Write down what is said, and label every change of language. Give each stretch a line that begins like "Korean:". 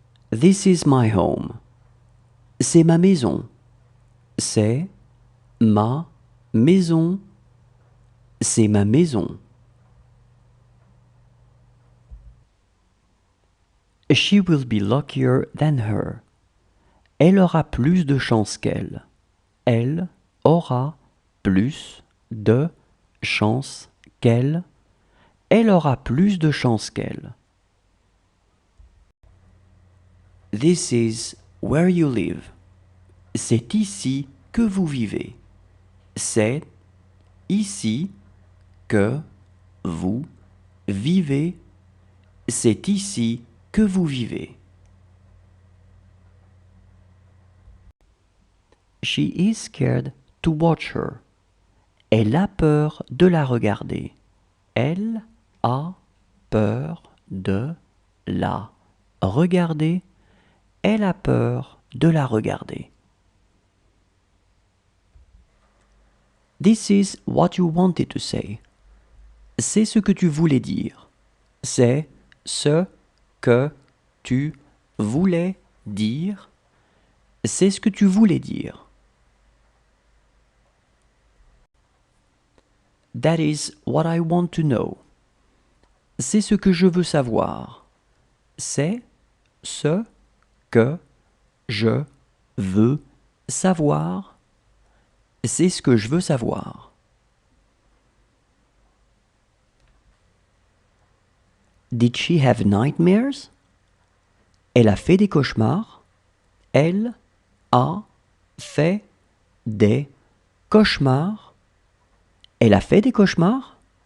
English: This is my home.
French: C'est ma maison. C'est ma maison. C'est ma maison.
English: She will be luckier than her.
French: Elle aura plus de chance qu'elle. Elle aura plus de chance qu'elle. Elle aura plus de chance qu'elle.
English: This is where you live.
French: C'est ici que vous vivez. C'est ici que vous vivez. C'est ici que vous vivez.
English: She is scared to watch her.
French: Elle a peur de la regarder. Elle a peur de la regarder. Elle a peur de la regarder.
English: This is what you wanted to say.
French: C'est ce que tu voulais dire. C'est ce que tu voulais dire. C'est ce que tu voulais dire.
English: That is what I want to know.
French: C'est ce que je veux savoir. C'est ce que je veux savoir. C'est ce que je veux savoir.
English: Did she have nightmares?
French: Elle a fait des cauchemars. Elle a fait des cauchemars. Elle a fait des cauchemars?